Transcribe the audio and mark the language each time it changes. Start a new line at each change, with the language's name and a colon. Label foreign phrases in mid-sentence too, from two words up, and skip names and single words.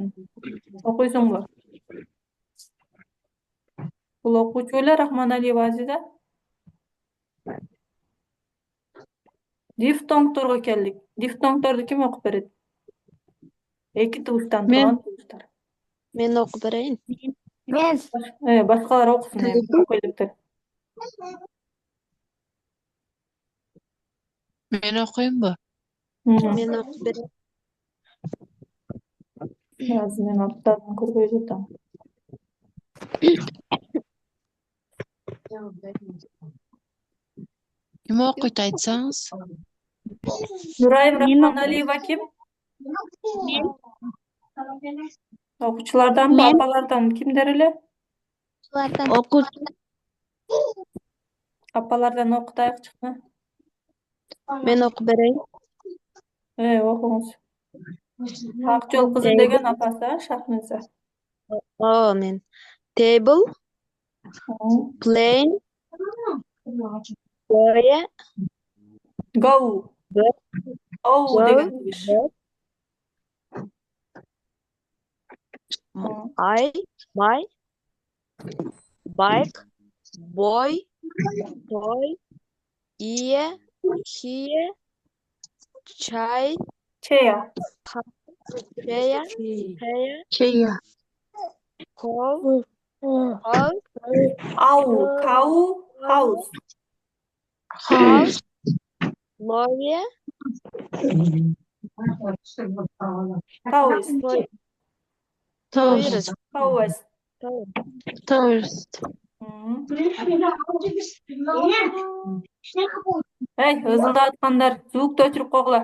Kyrgyz: Окуйсуңбу? Бул окуучу эле Рахманалиева Азиза? Дифтонгторго келдик. Дифтонгторду ким окуп берет? Эки тубуштан Мен. турган тубуштар.
Uzbek: Men o'qib berayin. Men.
Kyrgyz: Башкалар окусун эми. Көйлөктөр. Мен окуйайым
Uzbek: Men o'qib berayin.
Kyrgyz: Азыр мен аттарын көрбөй жатам. Ким окуйду айтсаңыз? Нурайым Рахманалиева ким? Окуучуларданбы, Мен. апалардан кимдер эле?
Uzbek: Ulardan
Kyrgyz: Апалардан окутайыкчы.
Uzbek: men o'qib berayin.
Kyrgyz: Окуңуз. Ак жол кызы деген апасы, Шахназа.
English: Men. Table, plane, boya, Go. Go. Оу Go.
Kyrgyz: деген туш.
English: my, bike, boy, toy, ear, here, child, Чея. chair, Чея. cow, house, Ow. Cow. House. house, lawyer, Тауис. tourist, Тауис. Tourist.
Kyrgyz: Эй, ызылдаткандар, звукту өчүрүп койгула.